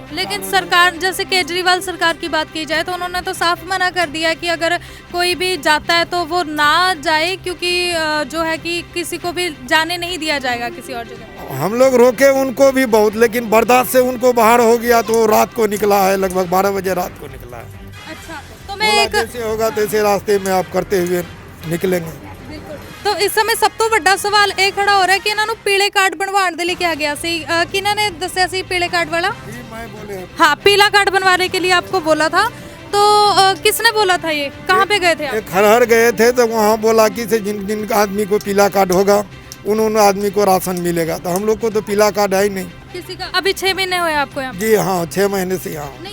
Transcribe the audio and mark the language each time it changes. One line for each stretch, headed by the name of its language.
Hindi: लेकिन सरकार, जैसे केजरीवाल सरकार की बात की जाए तो उन्होंने तो साफ मना कर दिया कि अगर कोई भी जाता है तो वो ना जाए, क्योंकि जो है कि किसी को भी जाने नहीं दिया जाएगा किसी और जगह। हम लोग रोके उनको भी बहुत, लेकिन बर्दाश्त से उनको बाहर हो गया तो रात को निकला है, लगभग 12 बजे रात को निकला है। अच्छा, तो मैं जैसे होगा तैसे रास्ते में आप करते हुए निकलेंगे। तो इस समय सब तो
Punjabi: ਵੱਡਾ ਸਵਾਲ ਇਹ ਖੜਾ ਹੋ ਰਿਹਾ ਕਿ ਇਹਨਾਂ ਨੂੰ ਪੀਲੇ ਕਾਰਡ ਬਣਵਾਉਣ ਦੇ ਲਈ ਕਿਹਾ ਗਿਆ ਸੀ। ਕਿਹਨਾਂ ਨੇ ਦੱਸਿਆ ਸੀ
Hindi: पीले कार्ड वाला? मैं बोले हाँ, पीला कार्ड बनवाने के लिए आपको बोला था, तो किसने बोला था? ये कहाँ पे गए थे आप? खरहर गए थे तो वहाँ बोला कि से जिनका आदमी को पीला कार्ड होगा उन्होंने आदमी को राशन मिलेगा। तो हम लोग को तो पीला कार्ड है ही नहीं। किसी का? अभी 6 महीने हुए आपको यहाँ? जी हाँ, 6 महीने से यहाँ।